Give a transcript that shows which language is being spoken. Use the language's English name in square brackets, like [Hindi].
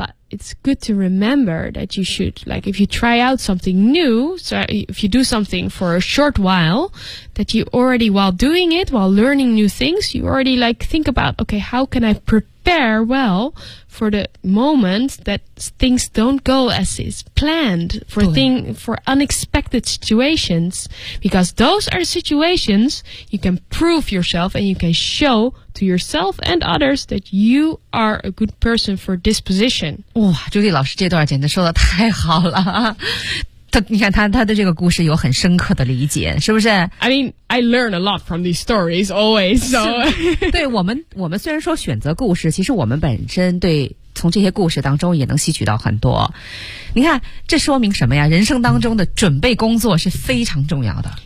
[English] It's good to remember that you should, like, if you try out something new, so if you do something for a short while, that you already, while doing it, while learning new things, you already, like, think about, okay, how can I prepare well for the moment that things don't go as is planned for unexpected situations? Because those are situations you can prove yourself and you can show to yourself and others that you are a good person for this position. [Chinese] 哇，朱莉老师这段简直说的太好了。他，你看他对这个故事有很深刻的理解，是不是 [English] ？I mean, I learn a lot from these stories always. So, [Chinese] 对我们虽然说选择故事，其实我们本身对从这些故事当中也能吸取到很多。你看，这说明什么呀？人生当中的准备工作是非常重要的。